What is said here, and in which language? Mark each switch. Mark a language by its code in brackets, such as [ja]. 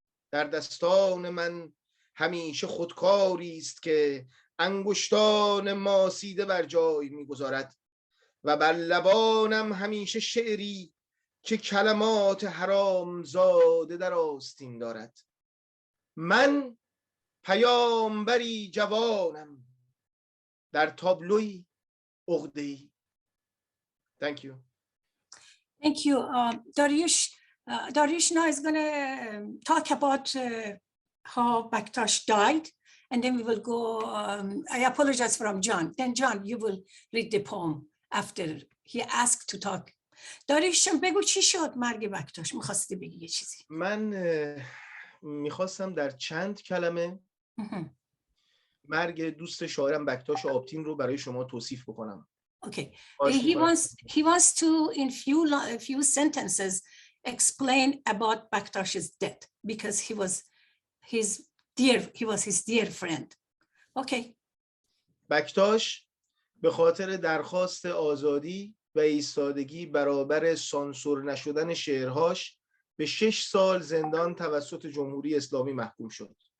[fa] در دستان من همیشه خودکاری است که انگشتان ماسیده بر جای می گذارد و بر لبانم همیشه شعری که کلمات حرام زاده در آستین دارد. من پیامبری جوانم در تابلوی عقده‌ای. [en] Thank you. Thank you. Dariush now is going to talk about how BAKTASH died, and then we will go, I apologize from John. Then John, you will read the poem after he asked to talk. [fa] داریوش بگو چی شد مرگ بکتاش؟ میخواستی بگی یه چیزی. من میخواستم در چند کلمه مرگ دوست شاعرم بکتاش آبتین رو برای شما توصیف بکنم. [en] Okay. He wants to in few sentences explain about BAKTASH's death because he was his dear friend. Okay. [fa] بکتاش به خاطر درخواست آزادی و ایستادگی برابر سانسور نشدن شعرهاش به 6 سال زندان توسط جمهوری اسلامی محکوم شد.